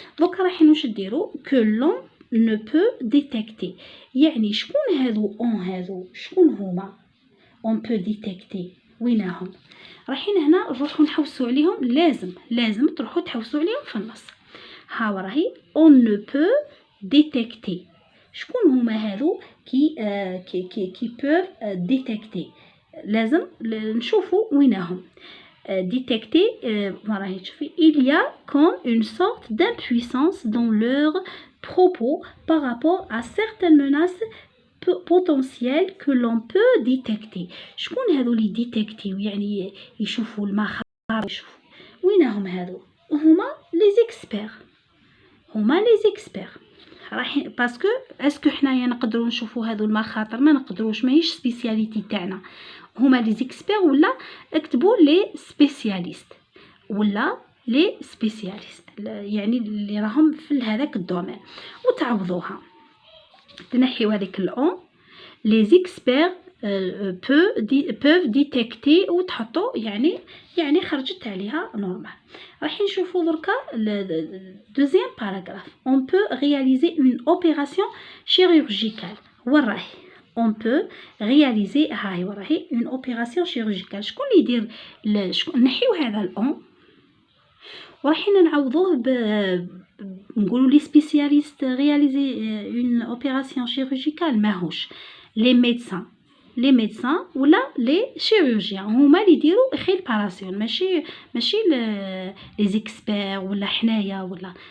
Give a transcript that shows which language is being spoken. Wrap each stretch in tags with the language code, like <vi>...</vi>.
<ar>دوك رايحين واش ديروا كو لون</ar> <fr>ne peut détecter،</fr> <ar>يعني شكون هذو اون، هذو شكون هما</ar> <fr>on peut détecter،</fr> <ar>وينهم؟ رايحين هنا نروحوا نحوسوا عليهم، لازم تروحوا تحوسوا عليهم في النص. ها راهي</ar> <fr>on ne peut détecter،</fr> <ar>شكون هما هذو كي</ar> <fr>peuvent détecter،</fr> <ar>لازم نشوفوا وينهم.</ar> <fr>détecter</fr> <ar>راهي تشوفي</ar> <fr>il y a comme une sorte d'impuissance dans leur propos par rapport à certaines menaces potentielles que l'on peut détecter.</fr> <ar>شكون هذو اللي ديتكتيو، يعني يشوفوا المخاطر، يشوفوا وينهم هذو؟ هما لي زيكسبير، هما لي زيكسبير. رايحين باسكو اسكو حنايا نقدروا نشوفوا هذو المخاطر؟ ما نقدروش، ماهيش سبيسياليتي تاعنا. هما لي زيكسبير، ولا اكتبوا لي سبيسياليست، ولا لي سبيسياليست، يعني اللي راهم في هذاك الدومين، وتعوضوها تنحيو هذيك الاون. لي زيكسبير</ar> <fr>peuvent détecter</fr> <ar>وتحطوا يعني خرجت عليها نورمال. راح نشوفوا دركا دوزيام باراغراف.</ar> <fr>on peut réaliser une opération chirurgicale، وراهي on peut réaliser،</fr> <ar>هاي وراهي</ar> <fr>une opération chirurgicale.</fr> <ar>شكون اللي يدير نحيو هذا الأون وراحين نعوضوه نقولوا لي سبيسياليست</ar> <fr>réaliser une opération chirurgicale،</fr> <ar>ماهوش لي ميدسان ولا لي شيروجيان هما اللي يديروا الباراسيون، ماشي لي زيكسبير ولا حنايا ولا.</ar>